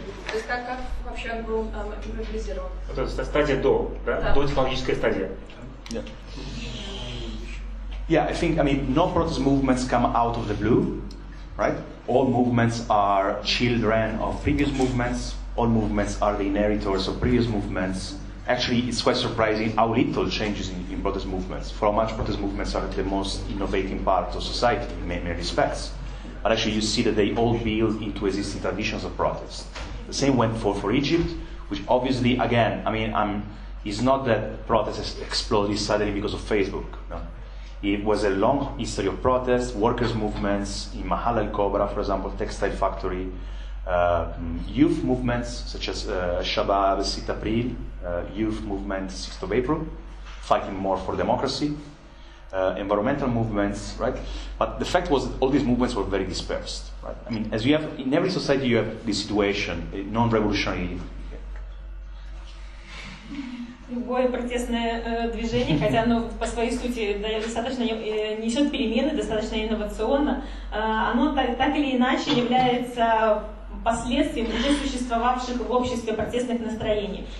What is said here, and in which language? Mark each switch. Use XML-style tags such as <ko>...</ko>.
<ru>То есть как вообще он был мобилизирован? Вот это стадия до, да? Да. До технологическая стадия.</ru> <en>Yeah, I think, no protest movements come out of the blue, right? All movements are children of previous movements. All movements are the inheritors of previous movements. Actually, it's quite surprising how little changes in protest movements. For how much protest movements are the most innovating part of society in many respects. But actually, you see that they all build into existing traditions of protest. The same went for Egypt, which obviously, again, it's not that protests exploded suddenly because of Facebook. No. It was a long history of protests, workers' movements in Mahal al-Kobra, for example, textile factory, youth movements such as Shabab 6 April, youth movement 6th of April, fighting more for democracy. environmental movements, right? But the fact was that all these movements were very dispersed, right? I mean, as you have in every society, you have this situation, non-revolutionary.</en> <ru>Любое протестное движение, хотя оно по своей сути достаточно несет перемены, достаточно инновационно, оно так или иначе является последствием уже существовавших в обществе протестных настроений.</ru>